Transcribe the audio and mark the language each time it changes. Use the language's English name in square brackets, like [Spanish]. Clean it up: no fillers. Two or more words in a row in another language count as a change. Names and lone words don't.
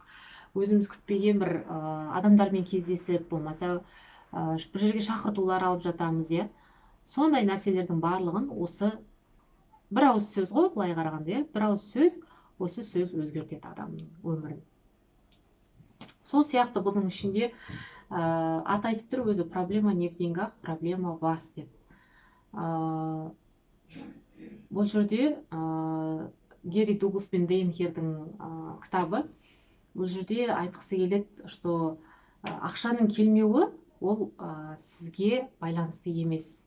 [Kazakh] Өзіміз күтпеген бір адамдармен кездесіп, болмаса бір жерге шақыртулар алып жатамыз, Сондай нәрселердің барлығын осы бір ауыз сөз ғой, былай қарағанда, бір ауыз сөз, осы сөз өзгертеді адамның өмірін. Сол сияқты бұның ішінде аты айтып тұр өзі, [Russian] «Проблема не в деньгах, проблема в вас» деп. [Kazakh] Бұл жерде Гери Дуглас пен Дэйн Хердің кітабы. Бұл жерде айтқысы келеді, что ақшаның келмеуі ол сізге байланысты емес.